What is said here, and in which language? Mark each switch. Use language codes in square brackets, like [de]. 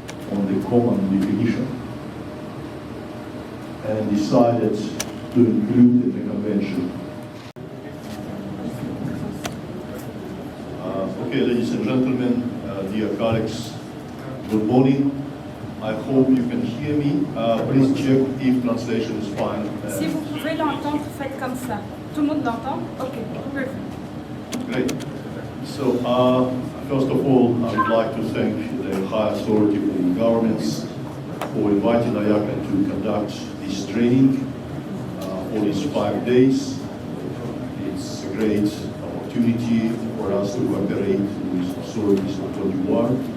[en] On the common definition and decided to include in the convention. Okay, ladies and gentlemen, dear colleagues, good morning. I hope you can hear me. Please check if translation is fine. [fr] Si vous pouvez l'entendre, faites comme ça. Tout le monde l'entend? [en] Ok, perfect. Great. So, first of all, I would like to thank the high authority of the governments for inviting IACA to conduct this training for these 5 days. It's a great opportunity for us to cooperate with authorities of Côte d'Ivoire.